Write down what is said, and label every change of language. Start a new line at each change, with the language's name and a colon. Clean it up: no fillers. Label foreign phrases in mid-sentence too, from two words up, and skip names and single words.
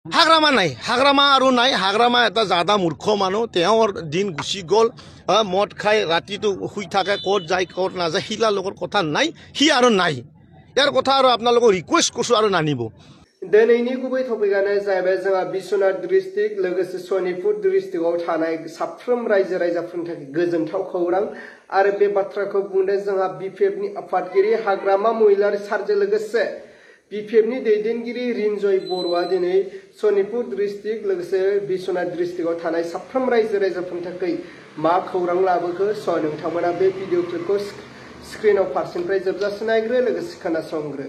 Assamese: হাগ্ৰামা নাই হাগ্ৰামা আৰু নাই হাগ্ৰামা এটা জাদা মূৰ্খ মানুহ তেওঁৰ দিন গুচি গ'ল মদ খাই ৰাতিটো শুই থাকে ক'ত যায় ক'ত নাযায় শিলাৰ লগত কথা নাই সি আৰু নাই ইয়াৰ কথা আৰু আপোনালোকক ৰিকুৱেষ্ট কৰিছোঁ আৰু নানিব
Bodo: दिनैनि गुबै टपिकआनो जाहैबाय जोंहा बिश्वनाथ डिस्ट्रिक्ट लोगोसे सनितपुर डिस्ट्रिक्टआव थानाय साफ्रोम रायजो राजाफोरनि थाखाय गोजोनथाव खौरां आरो बे बाथ्राखौ बुंदों जोंहा बिपिएफनि आफादगिरि हाग्रामा महिलारि सारजों लोगोसे बिपिएफनि दैदेनगिरि रिन्जय बर'आ दिनै सनितपुर डिस्ट्रिक्ट लोगोसे बिश्वनाथ डिस्ट्रिक्टआव थानाय साफ्रोम रायजो राजाफोरनि थाखाय मा खौरां लाबोखो स' नोंथांमोना बे
English: video clipखौ
Bodo: स्क्रिनाव फारसेनिफ्राय जोबजासिम नायग्रो लोगोसे खोनासंग्रो